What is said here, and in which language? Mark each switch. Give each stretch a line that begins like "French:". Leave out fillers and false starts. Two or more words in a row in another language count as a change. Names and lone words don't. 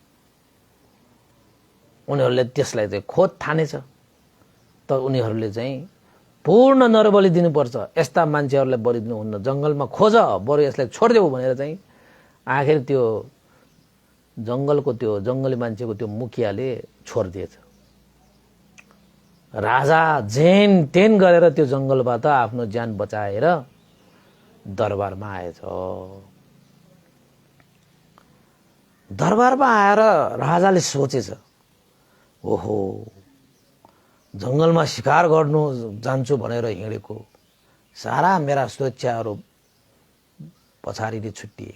Nepali: उनीहरूले त्यसलाई चाहिँ खोज ठानेछ। त उनीहरूले चाहिँ पूर्ण नरबली दिनुपर्छ, यस्ता मान्छेहरूलाई बलि दिनुहुन्न, जङ्गलमा खोज, बरु यसलाई छोडिदेऊ भनेर चाहिँ आखिर त्यो जङ्गलको त्यो जङ्गली मान्छेको त्यो मुखियाले छोडिदिएछ। राजा जेन तेन गरेर त्यो जङ्गलबाट आफ्नो ज्यान बचाएर दरबारमा आएछ। दरबारमा आएर राजाले सोचेछ, ओहो जङ्गलमा शिकार गर्नु जान्छु भनेर हिँडेको सारा मेरा सुरक्षाहरू पछाडि छुट्टिए।